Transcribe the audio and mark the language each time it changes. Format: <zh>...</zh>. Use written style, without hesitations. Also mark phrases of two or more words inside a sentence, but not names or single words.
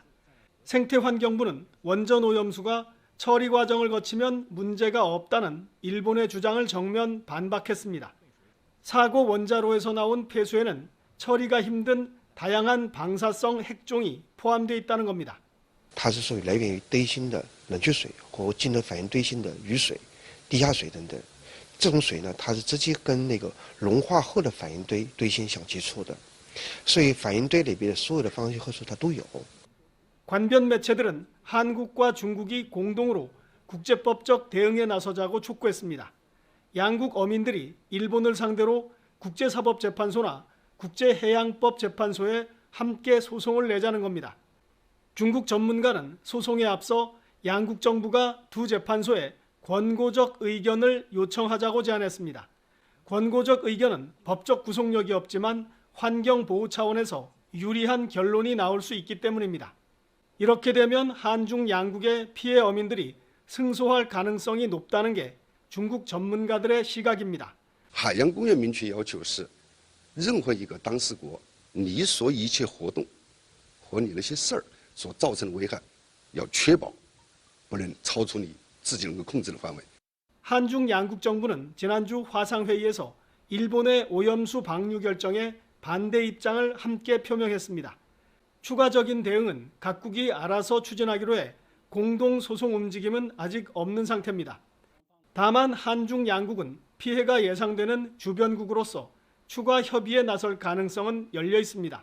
<ko>생태환경부는 원전 오염수가 처리 과정을 거치면 문제가 없다는 일본의 주장을 정면 반박했습니다. 사고 원자로에서 나온 폐수에는 처리가 힘든 다양한 방사성 핵종이 포함되어 있다는 겁니다.</ko> <zh>它是属于来源于堆芯的冷却水或进入反应堆芯的雨水、地下水等等。这种水呢，它是直接跟那个融化后的反应堆芯相接触的，所以反应堆里边的所有的放射核素它都有。</zh> <ko>관변 매체들은 한국과 중국이 공동으로 국제법적 대응에 나서자고 촉구했습니다. 양국 어민들이 일본을 상대로 국제사법재판소나 국제해양법재판소에 함께 소송을 내자는 겁니다. 중국 전문가는 소송에 앞서 양국 정부가 두 재판소에 권고적 의견을 요청하자고 제안했습니다. 권고적 의견은 법적 구속력이 없지만 환경보호 차원에서 유리한 결론이 나올 수 있기 때문입니다. 이렇게 되면 한중 양국의 피해 어민들이 승소할 가능성이 높다는 게 중국 전문가들의 시각입니다.</ko> <zh>海洋公约明确要求是，任何一个当事国，你所一切活动和你那些事儿所造成的危害，要确保不能超出你自己能够控制的范围。</zh> <ko>한중 양국 정부는 지난주 화상회의에서 일본의 오염수 방류 결정에 반대 입장을 함께 표명했습니다. 추가적인 대응은 각국이 알아서 추진하기로 해 공동 소송 움직임은 아직 없는 상태입니다. 다만 한중 양국은 피해가 예상되는 주변국으로서 추가 협의에 나설 가능성은 열려 있습니다.</ko>